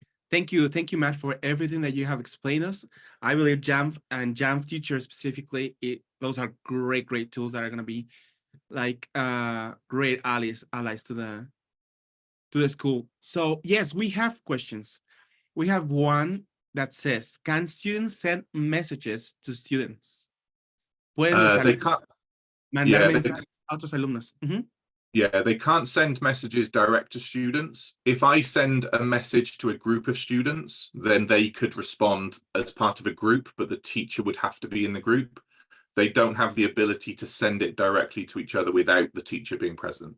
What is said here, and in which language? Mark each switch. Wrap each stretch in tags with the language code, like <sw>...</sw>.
<en>Thank you, Matt, for everything that you have explained us. I believe Jamf and Jamf Teacher specifically, those are great tools that are going to be like great allies to the school. So yes, we have questions. We have one that says, can students send messages to students?</en> <es>¿Pueden</es> <en>They can't.</en> <es>mandar mensajes a otros alumnos?</es> <en>Yeah, they can't send messages direct to students. If I send a message to a group of students, then they could respond as part of a group, but the teacher would have to be in the group. They don't have the ability to send it directly to each other without the teacher being present.</en>